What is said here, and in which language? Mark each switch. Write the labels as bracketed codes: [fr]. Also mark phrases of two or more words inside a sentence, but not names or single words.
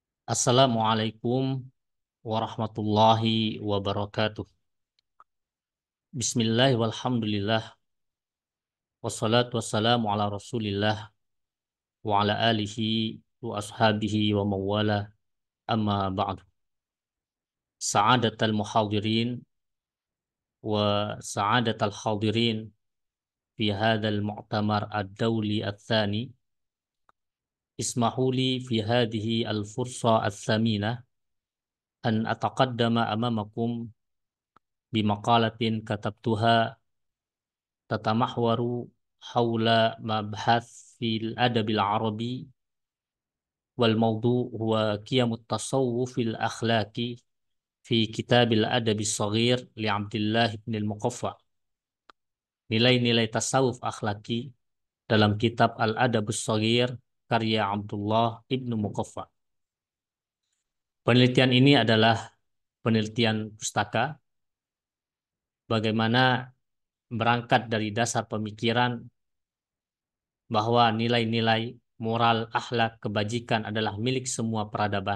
[ar] السلام عليكم ورحمة الله وبركاته. بسم الله والحمد لله والصلاة والسلام على رسول الله وعلى آله وأصحابه ومن والاه أما بعد. سعادة المحاضرين وسعادة الحاضرين في هذا المؤتمر الدولي الثاني. اسمحوا لي في هذه الفرصة الثمينة أن أتقدم أمامكم بمقالة كتبتها تتمحور حول مبحث في الأدب العربي والموضوع هو قيم التصوف الأخلاقي في كتاب الأدب الصغير لعبد الله بن المقفع. [id] Nilai-nilai tasawuf akhlaki dalam kitab Al-Adabus Saghir karya Abdullah ibn Muqaffa. Penelitian ini adalah penelitian pustaka bagaimana berangkat dari dasar pemikiran bahwa nilai-nilai moral, akhlak, kebajikan adalah milik semua peradaban.